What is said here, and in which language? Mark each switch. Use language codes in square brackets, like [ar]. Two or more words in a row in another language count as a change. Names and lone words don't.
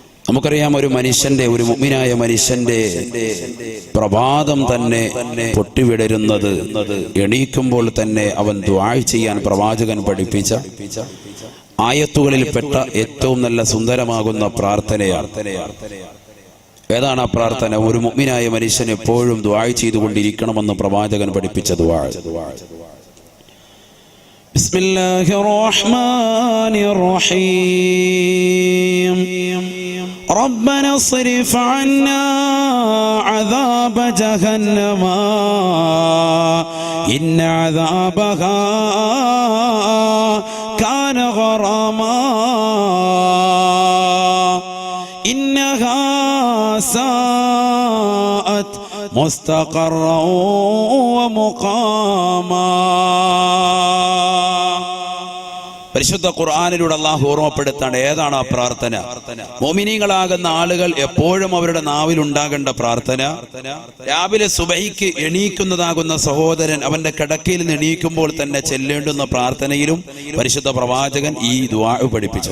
[ml] നമുക്കറിയാം, ഒരു മനുഷ്യന്റെ, ഒരു മുഅ്മിനായ മനുഷ്യന്റെ പ്രഭാതം തന്നെ പൊട്ടിവിടരുന്നത് എണീക്കുമ്പോൾ തന്നെ അവൻ ദുആ ചെയ്യാൻ പ്രവാചകൻ പഠിപ്പിച്ച ആയത്തുകളിൽപ്പെട്ട ഏറ്റവും നല്ല സുന്ദരമാകുന്ന പ്രാർത്ഥനയാണ്. ഏതാണ് ആ പ്രാർത്ഥന? ഒരു മുഅ്മിനായ മനുഷ്യൻ എപ്പോഴും ദുആ ചെയ്തുകൊണ്ടിരിക്കണമെന്ന് പ്രവാചകൻ പഠിപ്പിച്ച ദുആ. [ar] بسم الله الرحمن الرحيم. ربنا اصرف عنا عذاب جهنم إن عذابها كان غراما إنها ساءت مستقرا ومقاما. [ml] പരിശുദ്ധ ഖുർആനിലൂടെ അല്ലാഹു ഓർമ്മപ്പെടുത്താണ് ഏതാണ് ആ പ്രാർത്ഥന. മുഅ്മിനീങ്ങളാകുന്ന ആളുകൾ എപ്പോഴും അവരുടെ നാവിൽ ഉണ്ടാകേണ്ട പ്രാർത്ഥന. രാവിലെ സുബഹിക്ക് എണീക്കുന്നതാകുന്ന സഹോദരൻ അവന്റെ കിടക്കയിൽ നിന്ന് എണീക്കുമ്പോൾ തന്നെ ചെല്ലേണ്ടുന്ന പ്രാർത്ഥനയിലും പരിശുദ്ധ പ്രവാചകൻ ഈ ദുആ പഠിപ്പിച്ചു.